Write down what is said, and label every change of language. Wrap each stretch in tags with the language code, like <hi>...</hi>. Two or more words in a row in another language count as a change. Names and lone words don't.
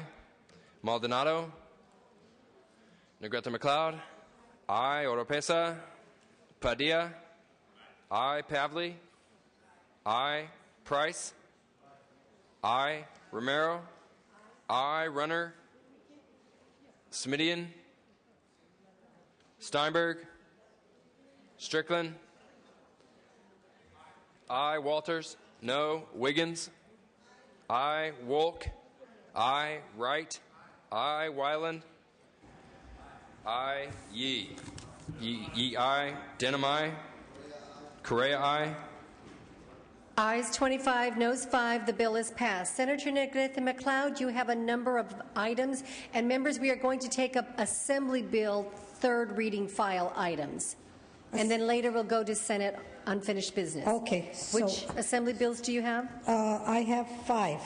<en>Maldonado? Negrete McLeod? Aye. Oropesa? Padilla? Aye. Pavley? Aye. Price? Aye. Romero? Aye. Runner? Smidian? Steinberg? Strickland. I. Walters. No. Wiggins. I. Wolk. I. Wright. I. Wyland. I. Yee. Yee I. Denham I. Correa I. Ayes 25, noes 5. The bill is passed. Senator Negrete McLeod, you have a number of items. And members, we are going to take up Assembly Bill third reading file items. And then later we'll go to Senate unfinished business. Okay. Which Assembly bills do you have? I have 5.</en>